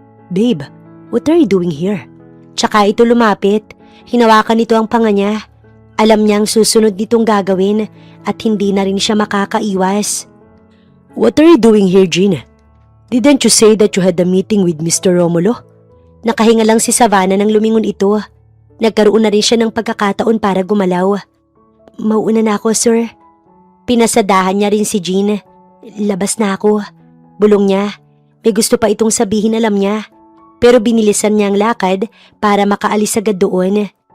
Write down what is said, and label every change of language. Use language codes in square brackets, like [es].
[en] Babe, what are you doing here? [tl] Tsaka ito lumapit. Hinawakan nito ang panga niya. Alam niyang susunod nitong gagawin at hindi na rin siya makakaiwas. [en] What are you doing here, Jean? Didn't you say that you had a meeting with Mr. [tl] Romulo? Nakahinga lang si Savannah nang lumingon ito. Nagkaroon na rin siya ng pagkakataon para gumalaw. Mauuna na ako, sir. Pinasadahan niya rin si Jean. Labas na ako. Bulong niya. May gusto pa itong sabihin, alam niya. Pero binilisan niya ang lakad para makaalis agad doon.